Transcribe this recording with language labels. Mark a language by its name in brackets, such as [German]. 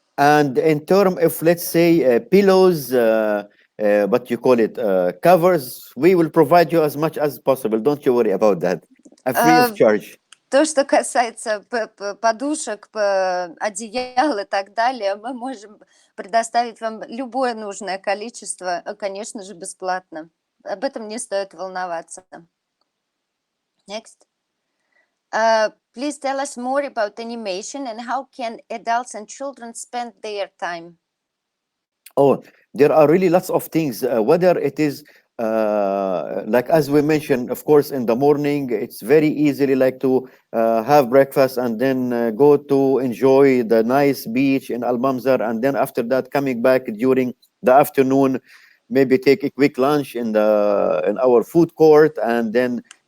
[English] And in terms of, let's say, pillows, what you call it, covers, we will provide you as much as possible. Don't you worry about that. Free of charge. [Russian] То, что касается подушек, одеял и так далее, мы можем предоставить вам любое нужное количество, конечно же, бесплатно. Об этом не стоит волноваться. [English] Next. Please tell us more about animation and how can adults and children spend their time. Oh, there are really lots of things. Whether it is like as we mentioned, of course, in the morning, it's very easily like to have breakfast and then go to enjoy the nice beach in Al Mamzar, and then after that, coming back during the afternoon, maybe take a quick lunch in our food court, and then